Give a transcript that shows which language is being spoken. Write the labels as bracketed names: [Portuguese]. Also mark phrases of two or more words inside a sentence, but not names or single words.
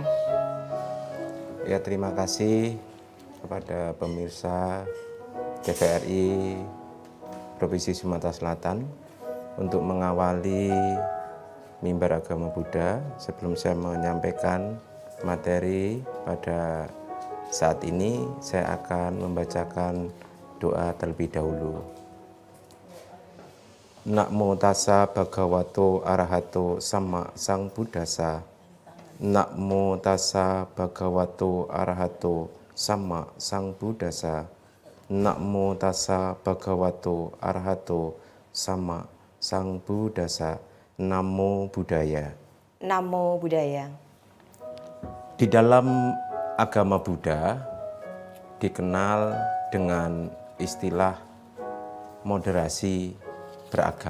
[Indonesian] Ya, terima kasih kepada pemirsa TVRI Provinsi Sumatera Selatan untuk mengawali Mimbar Agama Buddha. Sebelum saya menyampaikan materi pada saat ini, saya akan membacakan doa terlebih dahulu. [Pali] Namo tassa bhagavato arahato sama sang buddhassa. Namo tassa bhagavato arahato sama sang buddhassa. Namo tassa bhagavato arahato sama sang buddhassa. Namo Buddhaya. Namo Buddhaya. [Indonesian] Di dalam agama Buddha dikenal dengan istilah moderasi beragama.